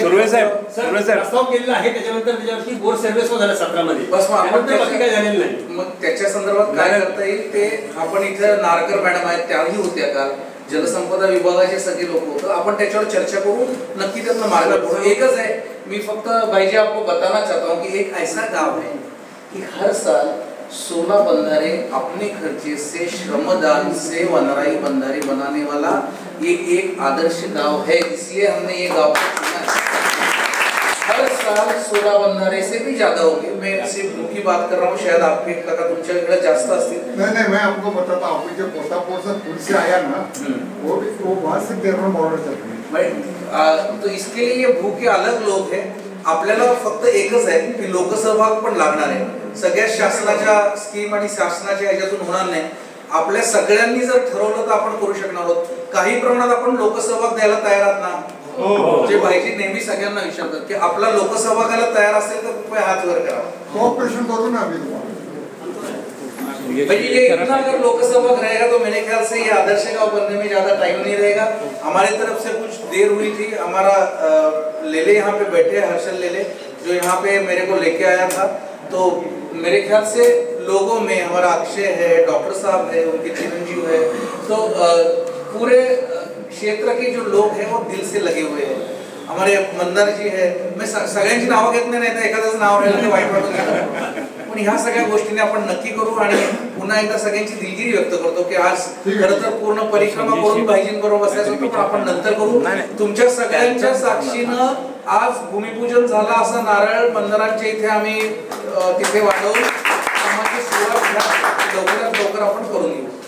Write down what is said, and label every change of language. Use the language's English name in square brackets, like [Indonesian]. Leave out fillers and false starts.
[Marathi] सुर्वे साहेब प्रस्ताव केलेला आहे, त्याच्यानंतर त्याच्यावरती बोर सर्वे झाला 17 मध्ये, बस आपण बाकी काय झालेलं नाही। मग त्याच्या संदर्भात काय करता येईल ते आपण इथं नारकर मॅडम आहेत, त्याही होत्या काल, जलसंपदा विभागाचे सगळे लोक होतं, आपण त्याच्यावर चर्चा करू, नक्की त्यातनं मार्ग काढू। एकच आहे, मी फक्त [Hindi] भाईजी आपको बताना चाहता हूँ कि एक ऐसा गांव है कि हर साल 16 बंधारे अपने खर्चे से, श्रमदान से वनराई बंधारे बनाने वाला ये एक आदर्श गांव है, इसलिए हमने ये गांव को चुना है। हर साल 16 बंधारे से भी ज्यादा होंगे। मैं सिर्फ मुख्य बात कर रहा हूँ, शायद आपके का [Marathi] तुमच्याकडे जास्त असतील। [Hindi] नहीं, मैं आपको बताता हूँ, जो पोतापुर से पुल से आया ना, वो वहाँ से 13 बॉर्डर चल रही है। तो इसके लिए ये भू के अलग लोग हैं। [Marathi] आपल्याला फक्त एकच आहे की लोकसहभाग पण लागणार आहे। सगळ्या शासनाच्या स्कीम आणि शासनाच्या ह्याच्यातून होणार नाही। आपल्या सगळ्यांनी जर ठरवलं तर आपण करू शकणार आहोत। काही प्रमाणात आपण लोकसहभाग द्यायला तयार आहात ना? जे भाईजी नेहमी सगळ्यांना विचारतात की आपला लोकसहभागाला तयार असेल तर कृपया हात वर करा। कोऑपरेशन करू ना अभी। [Hindi] भाई ये इतना अगर लोकसभा रहेगा तो मेरे ख्याल से ये आदर्श गांव बनने में ज्यादा टाइम नहीं रहेगा। हमारे तरफ से कुछ देर हुई थी। हमारा लेले यहाँ पे बैठे, हर्षल लेले, जो यहाँ पे मेरे को लेके आया था, तो मेरे ख्याल से लोगों में हमारा अक्षय है, डॉक्टर साहब है, उनके चिरंजीव है, तो पूरे क्षेत्र के जो लोग हैं वो दिल से लगे हुए हैं। हमारे मंदार जी है, [Marathi] मैं सगळ्यांची नावं घेत नाही, तर एखाद्याचं नाव राहिलं तर वाईट वाटून जातं, पण ह्या सगळ्या गोष्टीने आपण नक्की करू। आणि पुन्हा एकदा सगळ्यांची दिलगिरी व्यक्त करतो की आज खरं तर पूर्ण परिक्रमा करून भाईजींबरोबर बसायचं होतं, पण आपण नंतर करू। तुमच्या सगळ्यांच्या साक्षीनं आज भूमिपूजन झालं, असा नारळ मंदिरांच्या इथे आम्ही तिथे वाढवून कामाची सुरुवात लवकरात लवकर आपण करून घेऊ।